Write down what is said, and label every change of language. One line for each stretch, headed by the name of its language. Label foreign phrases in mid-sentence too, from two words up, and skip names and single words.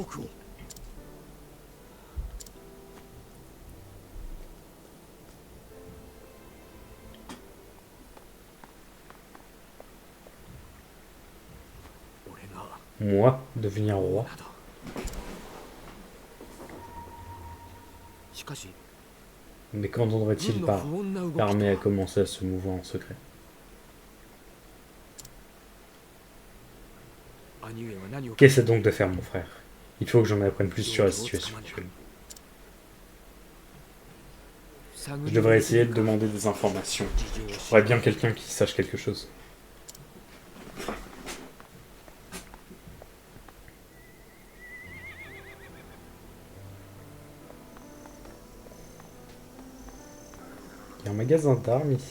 French: Moi, devenir roi?
Japanese: しかし
French: Mais qu'entendrait-il
Japanese: 軍の
French: par
Japanese: 不穏な動き
French: l'armée a commencé à se mouvoir en secret?
Japanese: 兄上は何を
French: Qu'essaie donc de faire, mon frère? Il faut que j'en apprenne plus sur la situation actuelle. Je devrais essayer de demander des informations. Il faudrait bien quelqu'un qui sache quelque chose. Il y a un magasin d'armes ici.